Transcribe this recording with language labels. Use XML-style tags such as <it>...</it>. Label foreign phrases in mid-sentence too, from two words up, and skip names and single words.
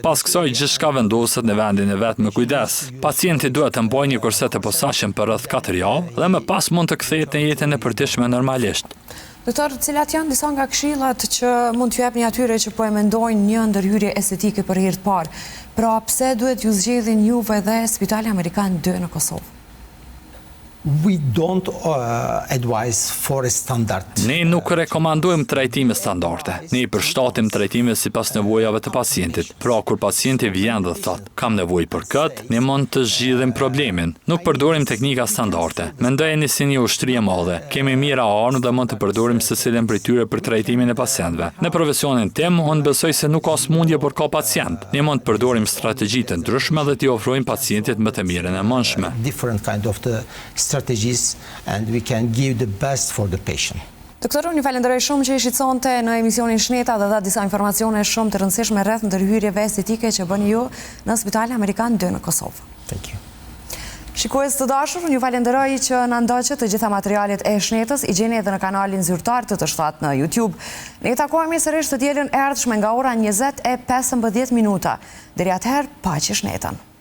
<sq>Pas kësaj gjithçka vendoset në vendin e vet me kujdes. Pacienti duhet të mbajë një korset të posaçëm për rreth 4 javë dhe më pas mund të kthehet në jetën e përditshme normalisht. Doktor, cilat janë disa nga këshillat që mund t'ju japni atyre që po e mendojnë një ndërhyrje estetike për herë të parë? Pra, pse duhet ju zgjedhin juve dhe Spitali Amerikan 2 në Kosovë?</sq> <en>We don't advise for a standard.</en> <sq>Ne nuk rekomandojmë trajtime standarde. Ne i përshtatim trajtime sipas nevojave të pacientit. Pra, kur pacienti vjen dhe thot, kam nevojë për këtë, ne mund të zgjidhim problemin. Nuk përdorim teknika standarde. Mendojeni si një ushtri e madhe. Kemi mira armë dhe mund të përdorim secilin prej tyre për trajtimin e pacientëve. Në profesionin tim, unë besoj se nuk ka smundje për ka pacient. Ne mund të përdorim strategji të ndryshme dhe t'i ofrojmë pacientit më të mirën e mundshme.</sq> <en>Different kind of the strategies and we can give the best for the patient.</en> <sq>Doktor, unë ju falenderoj shumë që ishit sonte në emisionin Shneta dhe dha disa informacione shumë të rëndësishme rreth ndërhyrjeve estetike që bëni ju në Spitalin Amerikan 2 në Kosovë.</sq> <en>Thank you.</en> <sq>Shikues të dashur, unë ju falenderoj që na ndoqët të gjitha materialet e Shnetës, i gjeni edhe në kanalin zyrtar të T7 në YouTube. Ne takohemi sërish të dielën e ardhshme nga ora 20:15. Deri atëherë, paqe Shnetën.</sq>